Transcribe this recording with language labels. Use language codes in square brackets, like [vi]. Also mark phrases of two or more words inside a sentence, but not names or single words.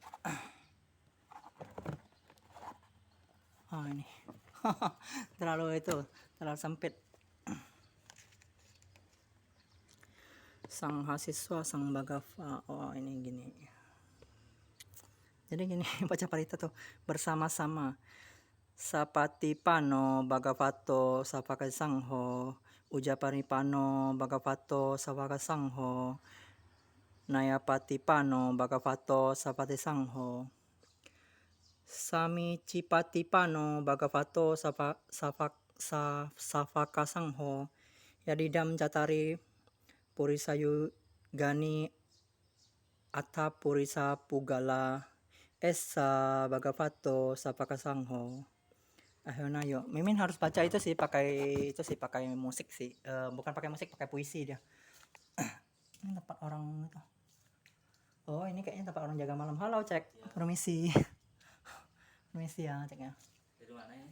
[id] Oh ini. terlalu sempit. Sang Mahasiswa, Sang Bhagava. Oh ini gini. Jadi gini baca Parita tuh, bersama-sama. [pi] Sapatipano Bhagavato Savaka Sangho, Ujaparipano Bhagavato Savaka Sangho, Nayapatipano Bhagavato Savate Sangho, Samicipatipano Bhagavato Savaka Sangho, Yadidam Jatari Purisayu Gani Atha Purisa Pugala Esa Bhagavato Savaka Sangho. [id] Ayo nayo, Mimin harus baca itu sih, pakai musik sih, bukan pakai musik, pakai puisi dia. Ini tempat orang itu. Oh ini kayaknya tempat orang jaga malam. Halo cek, permisi. Permisi ya ceknya. Dari mana ya?